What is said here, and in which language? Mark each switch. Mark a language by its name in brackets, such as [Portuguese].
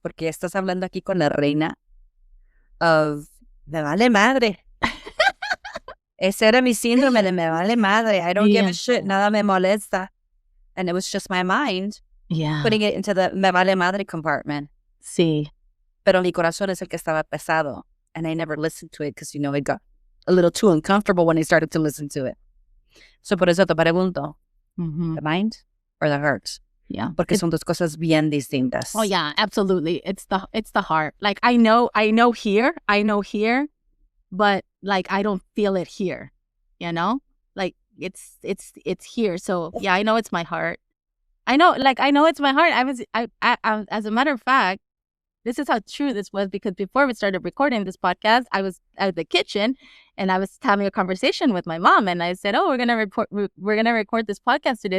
[Spanish] Porque estás hablando aquí con la reina of me vale madre. Ese era mi síndrome de me vale madre. [English] I don't give a shit. [Spanish] Nada me molesta. [English] And it was just my mind putting it into the [Spanish] me vale madre [English] compartment. [Spanish] Sí. Pero mi corazón es el que estaba pesado. [English] And I never listened to it because, you know, it got a little too uncomfortable when I started to listen to it. So [Spanish] por eso te pregunto, [English] the mind or the heart? Yeah. [Spanish] Porque son dos cosas bien distintas. [English] Oh yeah, absolutely. It's the heart. Like I know here, but like I don't feel it here, you know? Like it's here. So yeah, I know it's my heart. I know it's my heart. I as a matter of fact, this is how true this was, because before we started recording this podcast, I was at the kitchen and I was having a conversation with my mom, and I said, "Oh, we're gonna record this podcast today.